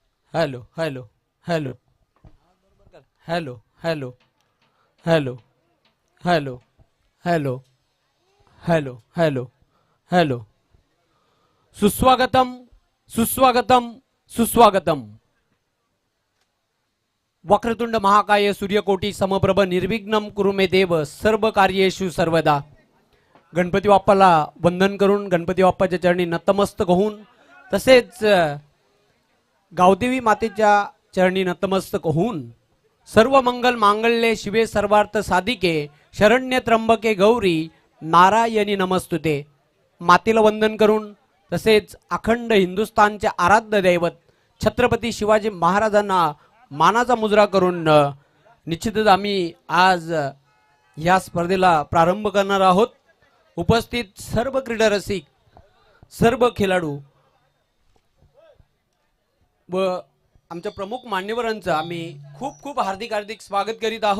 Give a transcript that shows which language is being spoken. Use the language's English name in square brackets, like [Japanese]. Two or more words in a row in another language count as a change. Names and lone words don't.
[Sanskrit] हॅलो हॅलो हॅलो हॅलो हॅलो हॅलो हॅलो हॅलो हॅलो हॅलो हॅलो सुस्वागतम सुस्वागतम सुस्वागतम. वक्रतुंड महाकाय सूर्यकोटी समप्रभ निर्विघ्नं कुरु मे देव सर्व कार्येषु सर्वदा. [Marathi] गणपती बाप्पाला वंदन करून गणपती बाप्पाच्या चरणी नतमस्तक होऊन तसेच गावदेवी मातेच्या चरणी नतमस्तक होऊन [Sanskrit] सर्व मंगल मांगल्ये शिवे सर्वार्थ साधिके शरण्य त्र्यंबके गौरी नारायणी नमस्तुते. [Marathi] मातेला वंदन करून तसेच अखंड हिंदुस्थानचे आराध्य दैवत छत्रपती शिवाजी महाराजांना मानाचा मुजरा करून निश्चितच आम्ही आज या स्पर्धेला प्रारंभ करणार आहोत. उपस्थित सर्व क्रीडा रसिक सर्व खेळाडू व आमच्या प्रमुख मान्यवरांचं आम्ही खूप खूप हार्दिक हार्दिक स्वागत करीत आहोत.